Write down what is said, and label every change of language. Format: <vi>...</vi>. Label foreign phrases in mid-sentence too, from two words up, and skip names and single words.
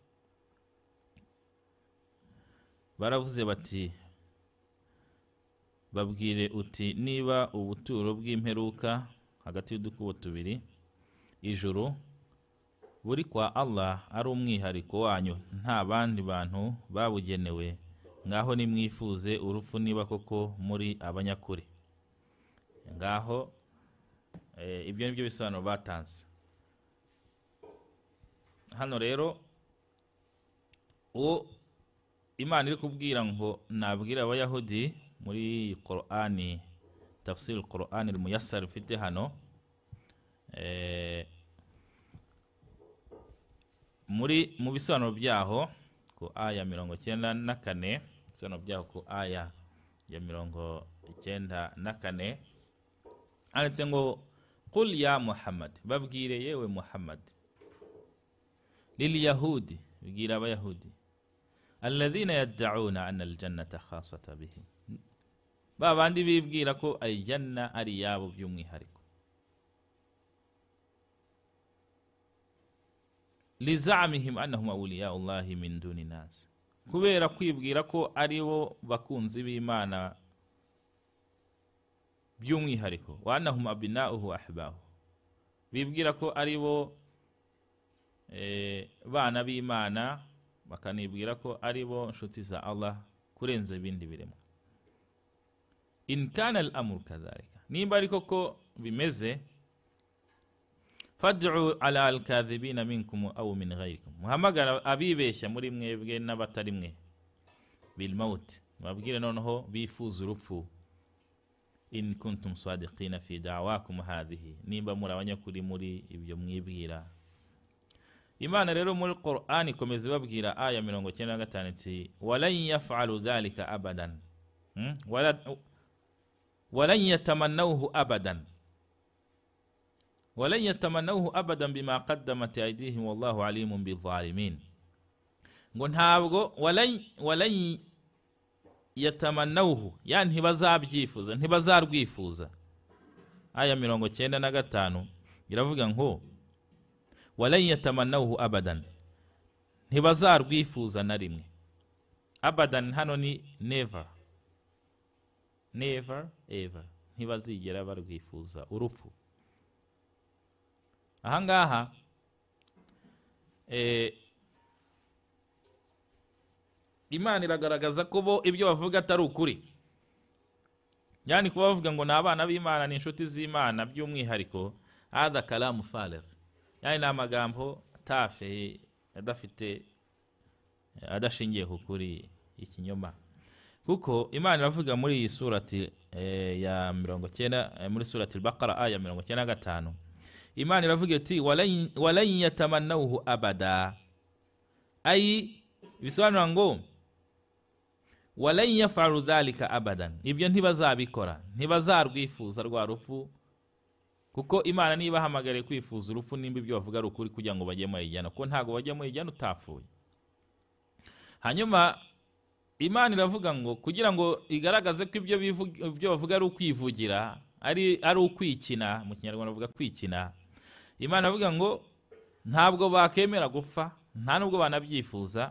<rw>Baravuze bati babwire uti niba ubuturo bw'imperuka hagati y'udukubo tubiri ijuru buri kwa Allah ari umwihariko wanyu, nta bandi bantu babugenewe, ngaho nimwifuze urupfu niba koko muri abanyakuri. Ngaho ibyo nibyo bisobanuro batanze hano. Rero uwo Imana iri kubwira ngo nabwira abayahudi muri Qur'ani, tafsir al-Qur'an al-Muyassar ufite hano, mu bisobanuro byaho ku aya 94, bisobanuro byaho ku aya ya 94 handitse ngo</rw> <ar>قل يا محمد,</ar> <rw>babwire yewe Muhammad,</rw> <ar>لليهود,</ar> <rw>bwira abayahudi,</rw> <ar>الذين يدعون أن الجنة خاصة بهم,</ar> <rw>babandi bibwira ko ayijana ari yabo by'umwihariko.</rw> <ar>لزعمهم أنهم أولياء الله من دون الناس,</ar> <rw>kubera kwibwira ko ari bo bakunzi b'Imana by'umwihariko.</rw> <ar>وأنهم أبناؤه أحباؤه,</ar> <rw>bibwira ko ari bo bana b'Imana, bakanibwira ko ari bo nshuti za Allah kurenza ibindi biremwa.</rw> <ar>إن كان الأمر كذلك,</ar> <rw>nimba ariko ko bimeze,</rw> <ar>فادعوا على الكاذبين منكم أو من غيركم,</ar> <rw>muhamagara abibeshya muri mwebwe n'abatari mwe,</rw> <ar>بالموت,</ar> <rw>babwire noneho bifuza urupfu.</rw> <ar>إن كنتم صادقين في دعواكم هذه,</ar> <rw>nimba muri abanyakuri muri ibyo mwibwira. Imana rero muri Qur'an ikomeza babwira aya 95 iti</rw> <ar>ولن يفعلوا ذلك أبدا ولن يتمنوه أبدا ولن يتمنوه أبدا بما قدمت أيديهم والله عليم بالظالمين.</ar> <rw>Ngo ntabwo</rw> <ar>ولن يتمنوه,</ar> <rw>yani ntibazabyifuza, ntibazarwifuza. Aya 95 iravuga ngo</rw> <ar>ولن يتمنوه أبدا,</ar> <rw>ntibazarwifuza na rimwe. Abadan hano ni</rw> <en>never, never ever,</en> <rw>ntibazigera barwifuza urupfu. Ahangaha Imana iragaragaza ko bo ibyo bavuga atari ukuri, yani kuba bavuga ngo ni abana b'Imana ni inshuti z'Imana by'umwihariko,</rw> <ar>هذا كلام فارغ,</ar> <rw>yani ni amagambo tafe adashingiye ku kuri, ikinyoma. Kuko Imana iravuga muri iyi surati ya 90 muri surati al-Baqara aya 95, Imana iravuga iti</rw> <ar>ولن يتمنوه أبدا,</ar> <rw>ay bisobanura ngo</rw> <ar>ولن يفعلوا ذلك أبدا,</ar> <rw>ibyo ntibazabikora, ntibazarwifuza rwa rupfu, kuko Imana niba hamagare kwifuza urupfu nimba ibyo bavuga ari ukuri kugira ngo bajye muri ijana, ko ntago bajya muri ijana utapfuye. Hanyuma Imana iravuga ngo kugira ngo igaragaze ko ibyo bavuga ari ukwivugira, ari ukwikina, mu Kinyarwanda bavuga kwikina, Imana iravuga ngo ntabwo bakemera gupfa, nta nubwo banabyifuza.</rw>